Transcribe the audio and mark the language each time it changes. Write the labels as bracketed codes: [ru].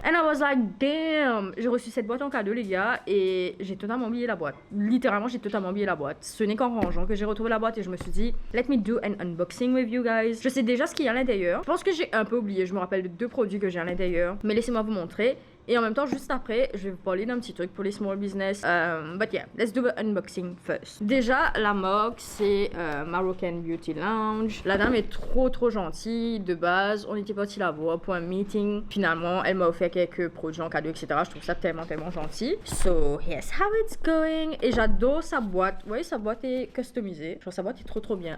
[en] And I was like, damn. [fr] J'ai reçu cette boîte en cadeau, les gars. Et j'ai totalement oublié la boîte. Littéralement, j'ai totalement oublié la boîte. Ce n'est qu'en rangeant que j'ai retrouvé la boîte. Et je me suis dit, [en] let me do an unboxing with you guys. [fr] Je sais déjà ce qu'il y a à l'intérieur. Je pense que j'ai un peu oublié. Je me rappelle de 2 produits que j'ai à l'intérieur. Mais laissez-moi vous montrer. Et en même temps, juste après, je vais vous parler d'un petit truc pour les small business. [en] But yeah, let's do the unboxing first. [fr] Déjà, la moque, c'est Moroccan Beauty Lounge. La dame est trop gentille. De base, on était parti la voir pour un meeting. Finalement, elle m'a offert quelques produits en cadeau, etc. Je trouve ça tellement gentil. [en] So, here's how it's going. [fr] Et j'adore sa boîte. Vous voyez, sa boîte est customisée. Genre, sa boîte est trop bien.